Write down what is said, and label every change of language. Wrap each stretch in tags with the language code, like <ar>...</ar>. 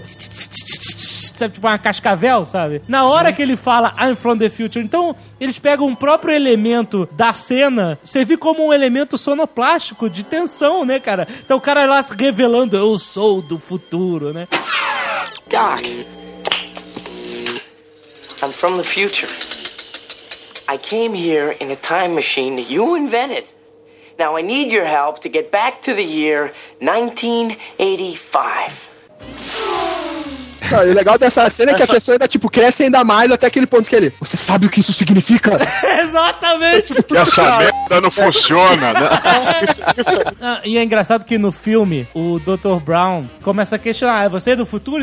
<pt>tipo uma cascavel, sabe? Na hora que ele fala,</pt> <en>I'm from the future,</en> <pt>então eles pegam um próprio elemento da cena, servir como um elemento sonoplástico de tensão, né, cara? Então o cara lá se revelando, eu sou do futuro, né? Doc!</pt> <en>I'm from the future. I came here in a time machine that you invented. Now I need your help to get back to the year 1985.</en> <pt>Não, e o legal dessa cena é que a pessoa ainda tipo cresce ainda mais até aquele ponto que ele... Você sabe o que isso significa? Exatamente! Que essa merda não funciona, né? E é engraçado que no filme, o Dr. Brown começa a questionar, você é do futuro?</pt>